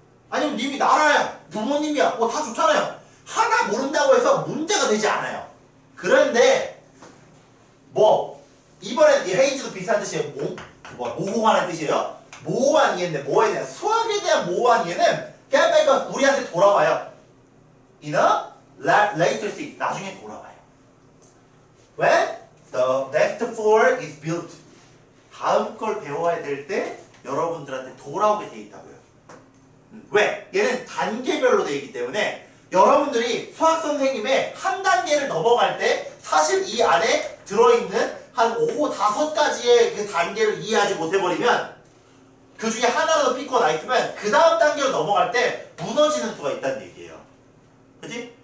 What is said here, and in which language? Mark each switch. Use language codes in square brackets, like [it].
[ko] 아니면 님이 나라야, 부모님이야, 뭐 다 좋잖아요. 하나 모른다고 해서 문제가 되지 않아요. 그런데 뭐 이번엔 이 헤이즈도 비슷한 뜻이에요. 모호하는 뜻이에요. 모호한 이해인데 뭐에 대한 수학에 대한 모호한 이해는 그냥 우리한테 돌아와요. [en] In a later stage, [ko] 나중에 돌아와요. [en] When the next floor is built, [ko] 다음 걸 배워야 될 때 여러분들한테 돌아오게 돼 있다고요. 왜? 얘는 단계별로 돼 있기 때문에 여러분들이 수학 선생님의 한 단계를 넘어갈 때 사실 이 안에 들어있는 한 5-5가지의 그 단계를 이해하지 못해버리면 그 중에 하나라도 삐고 나 있으면 그 다음 단계로 넘어갈 때 무너지는 수가 있다는 얘기예요. 그치?